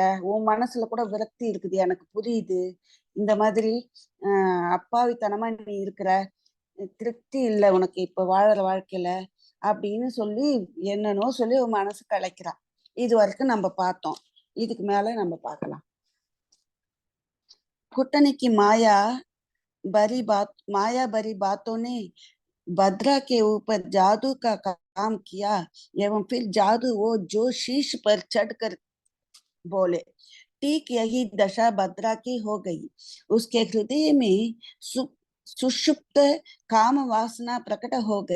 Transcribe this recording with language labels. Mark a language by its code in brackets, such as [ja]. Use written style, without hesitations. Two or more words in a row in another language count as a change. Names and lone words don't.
[ta] உன் மனசுல கூட விரக்தி இருக்குது, எனக்கு புரியுது. இந்த மாதிரி அப்பாவித்தனமா நீ இருக்கிற, திருப்தி இல்லை உனக்கு இப்ப வாழற வாழ்க்கையில அப்படின்னு சொல்லி என்னன்னோ சொல்லி உன் மனசு கலைக்கிறான். இது வரைக்கும் நம்ம பார்த்தோம். இதுக்கு மேல நம்ம பார்க்கலாம். [hi] कुटनी की माया भरी बातों ने भद्रा के ऊपर जादू का काम किया एवं फिर जादू वो जो शीश पर चढ़कर बोले। ठीक यही दशा भद्रा की हो गई। उसके हृदय में सुषुप्त काम वासना प्रकट हो गई।